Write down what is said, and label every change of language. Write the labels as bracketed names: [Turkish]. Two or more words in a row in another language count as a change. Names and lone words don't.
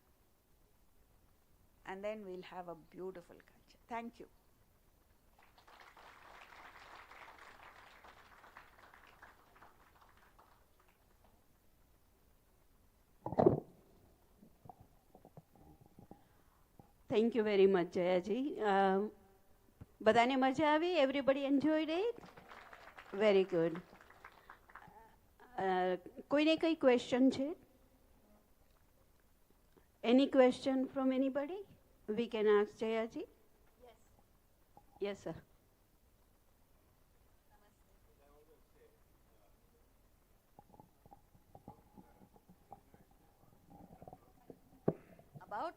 [English] And then we'll have a beautiful culture. Thank you. Thank you very much, Jayaji. [Gujarati] બધાને મજા આવી? [English] Everybody enjoyed it? Very good. [Gujarati] કોઈને કઈ question છે? [English] Any question from anybody? We can ask Jayaji. Yes. Yes, sir. About?